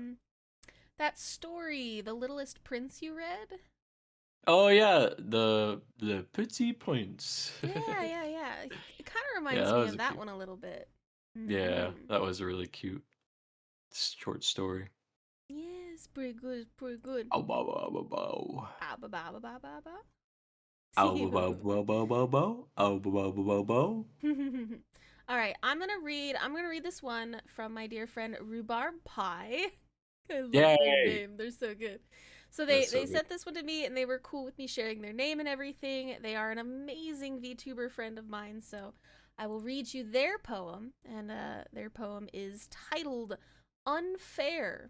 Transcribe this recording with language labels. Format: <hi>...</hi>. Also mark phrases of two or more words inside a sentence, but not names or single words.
<en>that story, The Littlest Prince you read? Oh yeah, the Petit Points. Yeah. It kind of Yeah, reminds that me was of a that cute. one a little bit. Yeah, Mhm. that was a really cute short story. Yes, pretty good, pretty good. Ow bow bow bow bow. Ah, ba ba ba ba ba ba. Ow bow bow bow bow bow bow. Ow bow bow bow bow bow. All right, I'm gonna read this one from my dear friend Rhubarb Pie. I love their Yay! name. They're so good. So they That's so they good. sent this one to me and they were cool with me sharing their name and everything. They are an amazing VTuber friend of mine, so I will read you their poem, and their poem is titled "Unfair."</en>